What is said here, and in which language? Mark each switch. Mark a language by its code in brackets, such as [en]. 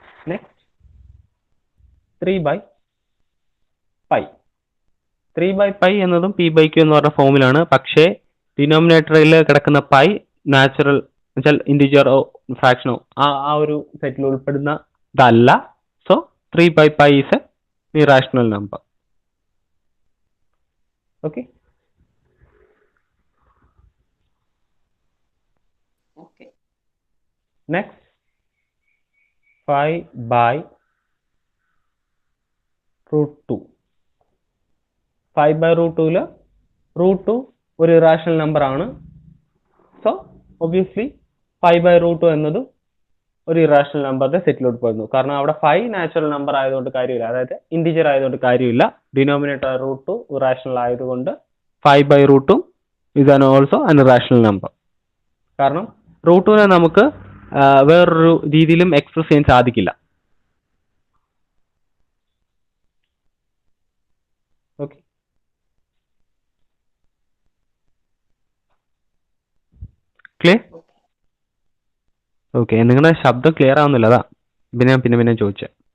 [en] Next 3/pi. [ml] 3/pi എന്നതും p/q എന്ന് പറഞ്ഞ ഫോമിലാണ്. പക്ഷേ ഡിനോമിനേറ്ററിൽ കിടക്കുന്ന പൈ നാച്ചുറൽ ഇൻഡിജറോ ഫ്രാക്ഷനോ ആ ഒരു സെറ്റിൽ ഉൾപ്പെടുന്ന ഇതല്ല. [en] So 3/pi is a irrational number. Okay. Okay. Next 5/√2. [ml] 5/√2 √2 ഒരു ഇറാഷണൽ നമ്പർ ആണ്. സോ ഒബ്വിയസ്ലി 5/√2 എന്നത് ഒരു ഇറാഷണൽ നമ്പറിന്റെ സെറ്റിൽ ഉൾപ്പെടുന്നു. കാരണം അവിടെ 5 നാച്ചുറൽ നമ്പർ ആയതുകൊണ്ട് കാര്യമില്ല, അതായത് ഇൻഡിജർ ആയതുകൊണ്ട് കാര്യമില്ല. ഡിനോമിനേറ്റർ √2 ഇറാഷണൽ ആയതുകൊണ്ട് 5/√2 [en] is also an irrational number. [ml] കാരണം √2നെ നമുക്ക് വേറൊരു രീതിയിലും എക്സ്പ്രസ് ചെയ്യാൻ സാധിക്കില്ല. [en] Okay. [ml] ക്ലിയർ? ഓക്കെ. നിങ്ങളുടെ ശബ്ദം ക്ലിയർ ആവുന്നില്ല, അതാ പിന്നെ ചോദിച്ചേ.